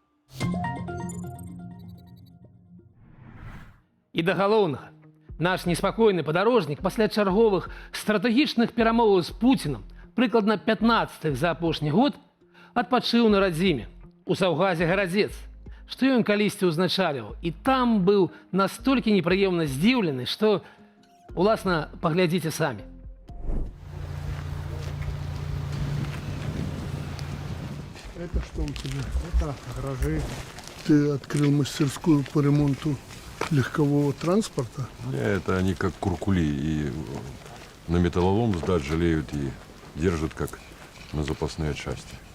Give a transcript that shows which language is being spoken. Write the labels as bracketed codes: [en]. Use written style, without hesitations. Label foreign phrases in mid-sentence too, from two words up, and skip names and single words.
[be] І да галоўнага, наш неспакойны падарожнік пасля чарговых стратэгічных перамоваў з Пуцінам, прыкладна 15-х за апошні год, адпачыў на радзіме, у Саўгазе Гарадзец, што ён калісьці ўзначальваў, і там быў настолькі непрыемна здзіўлены, што, уласна, паглядзіце самі. [ru] Это что у тебя? Это гаражи. Ты открыл мастерскую по ремонту легкового транспорта? Это они как куркули, и на металлолом сдать жалеют и держат как на запасные части.